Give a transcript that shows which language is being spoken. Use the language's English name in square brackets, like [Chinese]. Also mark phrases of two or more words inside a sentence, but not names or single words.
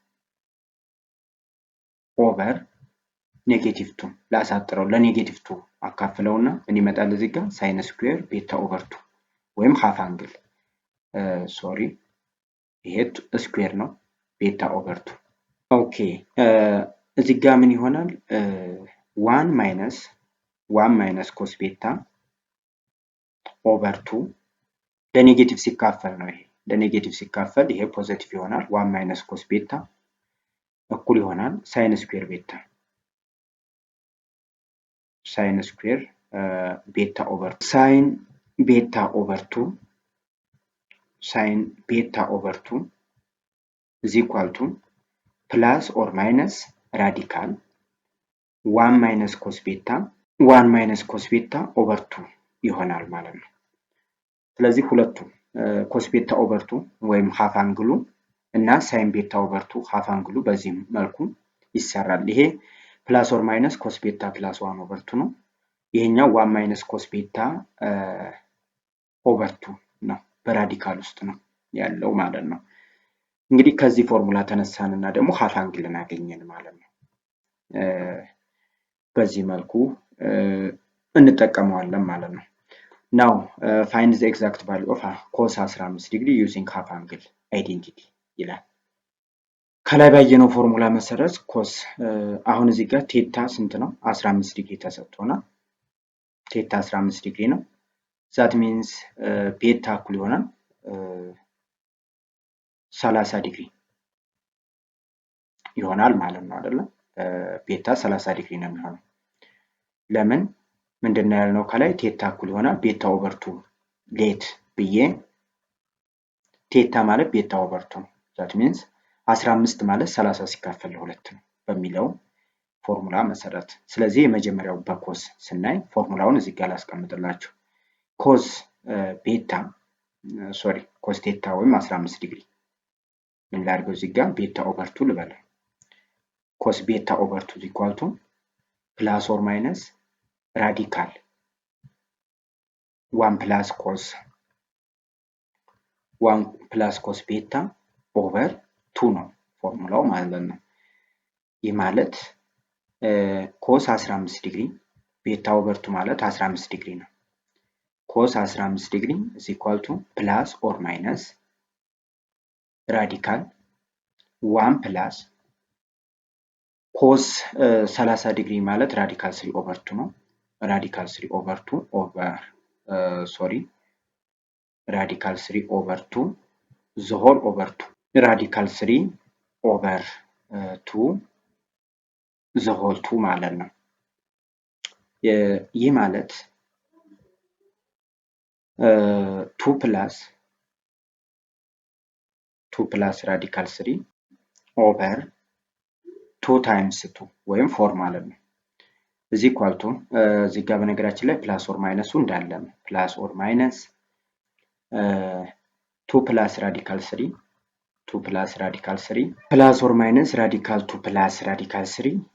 [English] over negative 2 [Amharic] ላሳጥረው ለኔጌቲቭ 2 አካፍለውና ምን ይመጣል እዚህ ጋር [English] sin square beta over 2 [Amharic] ወይም [English] half angle [Amharic] ሶሪ ይሄ ስኩዌር ነው [English] beta over 2 [Amharic] ኦኬ እዚህ ጋር ምን ይሆናል [English] 1 minus cos beta over 2 [Amharic] ለኔጌቲቭ ሲካፈል ነው ይሄ ለኔጌቲቭ ሲካፈል ይሄ ፖዚቲቭ ይሆናል [English] 1 minus cos beta [Amharic] እኩል ይሆናል [English] sin square beta over sin beta over 2 is equal to plus or minus radical 1 minus cos beta over 2 [Amharic] ይሆናል ማለት ነው ስለዚህ ሁለቱ [English] cos beta over 2 [Amharic] ወይም [English] half angle [Amharic] እና [English] sin beta over 2 half angle [Amharic] በዚህ መልኩ ይሰራል ይሄ [English] plus or minus cos beta plus 1 over 2 [Amharic] ነው ይሄኛው [English] 1 minus cos beta over 2 [Amharic] ነው በራዲካል ውስጥ ነው ያለው ማለት ነው እንግዲህ ከዚህ ፎርሙላ ተነሳንና ደግሞ [English] half angle [Amharic] እናገኘን ማለት ነው በዚህ መልኩ እንጠቀመዋለን ማለት ነው [English] now find the exact value of cos 15 degree using half angle identity [Amharic] ይላል ከላይ ባየነው ፎርሙላ መሰረት cos አሁን እዚህ ጋር theta ስንት ነው 15 ዲግሪ ተሰጥቶና theta 15 ዲግሪ ነው [English] that means beta [Amharic] እኩል ይሆናል 30 ዲግሪ ይሆናል ማለት ነው አይደል beta 30 ዲግሪ ነው የሚሆነው ለምን ምንድነው ያልነው ከላይ theta እኩል ይሆናል [English] beta over 2 [Amharic] ሌት ብዬ theta ማለት [English] beta over 2 that means 15 [Amharic] ማለት 30 ሲካፈል ለሁለት ነው በሚለው ፎርሙላ መሰረት ስለዚህ የመጀመሪያው በኮስ ስናይ ፎርሙላውን እዚህ ጋር ላስቀምጥላችሁ cos theta ወይም 15 ዲግሪ ምን ላድርገው እዚህ ጋር [English] beta over 2 [Amharic] ልበል [English] cos beta over 2 is equal to plus or minus radical 1 plus cos beta over 2 [Amharic] ነው ፎርሙላው ማለት ነው ይህ ማለት cos 15 ዲግሪ [English] beta over 2 [Amharic] ማለት 15 ዲግሪ ነው cos 15 ዲግሪ [English] is equal to plus or minus radical 1 plus cos 30 ዲግሪ ማለት radical 3 over 2 ነው radical 3 over 2 radical 3 over 2 the whole over 2 radical 3 over 2 the whole 2 [Amharic] ማለት ነው ይህ ማለት [English] 2 plus radical 3 over 2 times 2 [Amharic] ወይም 4 ማለት ነው [English] is equal to [Amharic] እዚህ ጋር በነገራችን ላይ [English] plus or minus [Amharic] እንዳለ ነው [English] plus or minus 2 plus radical 3 2 + radical 3 plus or minus radical 2 + radical 3